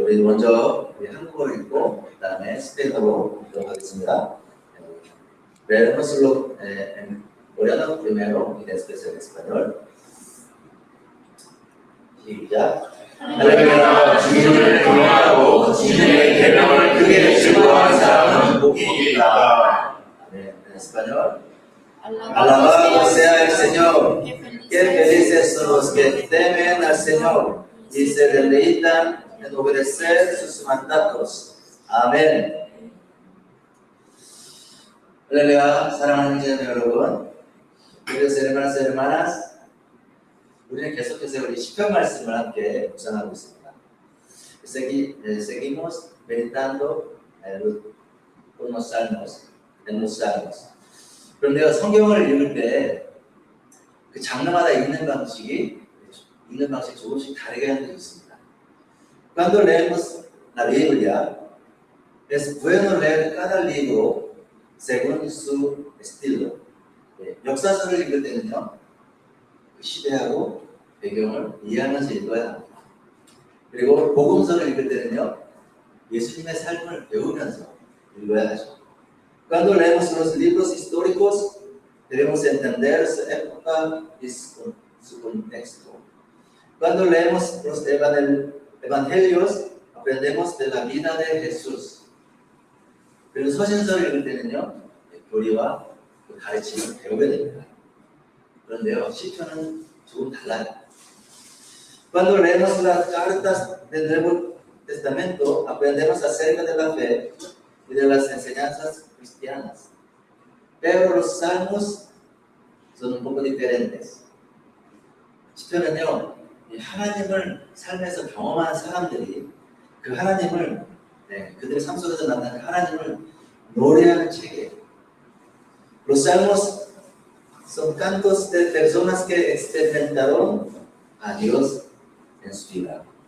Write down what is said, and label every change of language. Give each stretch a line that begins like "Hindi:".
Korean: 우리 먼저 한국어로 읽고 그 다음에 스페인어로 읽도록 하겠습니다.
Spanish: Leernoslo en coreano primero y después en español.
Korean: 시작. 하나님께서 주님을 경외하고 주님의 계명을 크게 즐거워하는 사람은 복이 있다.
Spanish: En español. Alabado sea el Señor. Qué felices son los que temen al Señor y se deleitan en obedecer sus mandatos.
Korean: 아멘. 할렐루야. 사랑하는 형제 여러분,
Spanish: queridos hermanos y hermanas,
Korean: 우리는 계속해서 우리 시편 말씀을 함께 묵상하고 있습니다.
Spanish: Seguimos meditando con los salmos, en los salmos.
Korean: 그런데 성경을 읽을 때 그 장르마다 읽는 방식이 조금씩 다르게 하는 게 있습니다.
Spanish: Cuando leemos la Biblia, es bueno leer cada libro según su estilo.
Korean: 역사서를 읽을 때는요, 그 시대하고 배경을 이해하면서 읽어야 합니다. 그리고 복음서를 읽을 때는요, 예수님의 삶을 배우면서 읽어야 하죠.
Spanish: Cuando leemos los libros históricos, debemos entender su época y su contexto. Cuando leemos los evangelios, aprendemos de la vida de Jesús.
Korean: 그리고 서신서를 읽을 때는요, 교리와 그 가르침을 배우게 됩니다. 그런데요, 시편은 조금 달라요.
Spanish: Cuando leemos las cartas del Nuevo Testamento, aprendemos acerca de la fe y de las enseñanzas cristianas. Pero los salmos son un poco diferentes.
Korean: 시편은요, 하나님을 삶에서 경험한 사람들이 그 하나님을, 그들의 삶 속에서 만난 그 하나님을 노래하는 책이에요.
Spanish: Los salmos son cantos de personas que experimentaron a Dios en su vida.